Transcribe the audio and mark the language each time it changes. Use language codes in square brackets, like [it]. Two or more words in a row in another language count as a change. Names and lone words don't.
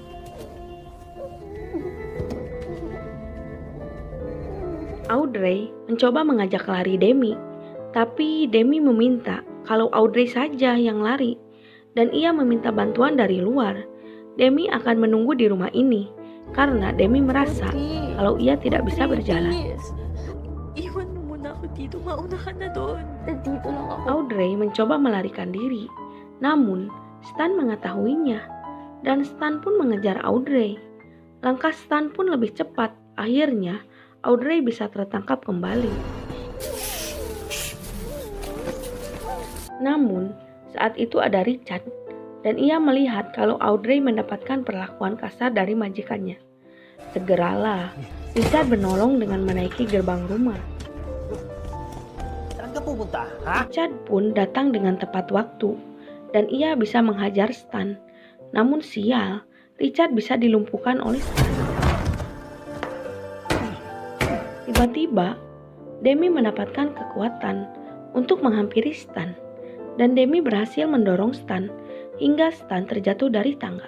[id] Audrey mencoba mengajak lari Demi, tapi Demi meminta kalau Audrey saja yang lari, dan ia meminta bantuan dari luar. Demi akan menunggu di rumah ini, karena Demi merasa kalau ia tidak bisa berjalan. [tl] Iwan mo muna ako dito. Mauna ka na doon. Nandito lang ako. [id] Audrey mencoba melarikan diri, namun Stan mengetahuinya, dan Stan pun mengejar Audrey. Langkah Stan pun lebih cepat. Akhirnya Audrey bisa tertangkap kembali. Namun saat itu ada Richard, dan ia melihat kalau Audrey mendapatkan perlakuan kasar dari majikannya. Segeralah Richard menolong dengan menaiki gerbang rumah. [tl] Saan ka pupunta, ha? [id] Richard pun datang dengan tepat waktu, dan ia bisa menghajar Stan. Namun sial, Richard bisa dilumpuhkan oleh Stan. Tiba-tiba, Demi mendapatkan kekuatan untuk menghampiri Stan, dan Demi berhasil mendorong Stan hingga Stan terjatuh dari tangga.